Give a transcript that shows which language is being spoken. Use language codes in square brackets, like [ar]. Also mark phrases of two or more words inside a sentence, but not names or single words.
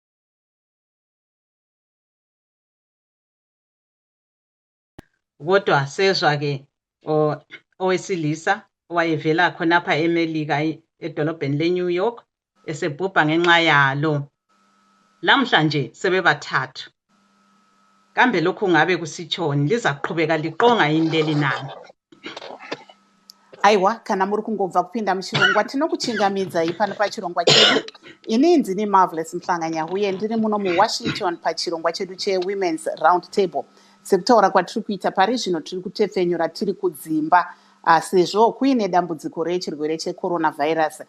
[nd] Kodwa sezwa ke owesilisa owayevela khonapha eMelika edolobheni leNew York esebhubha ngenxa yalo. Lamhlanje sebebathathu. Kambe lokhu ngabe kusitshoni, liza kuqhubeka liqonga yini leli nani? [sn] Aiwa, kana muri kungobva kupinda muchirongwa tinokuchingamidza ipano pachirongwa chedu. Ini ni Marvellous Mhlanga Nyahuye, ndiri muno muWashington pachirongwa chedu cheWomen's RoundTable. Sekutaura kwatiri kuita pari zvino tiri kutepfenyura tiri kudzimba sezvo kuine dambudziko rechirwere checoronavirus.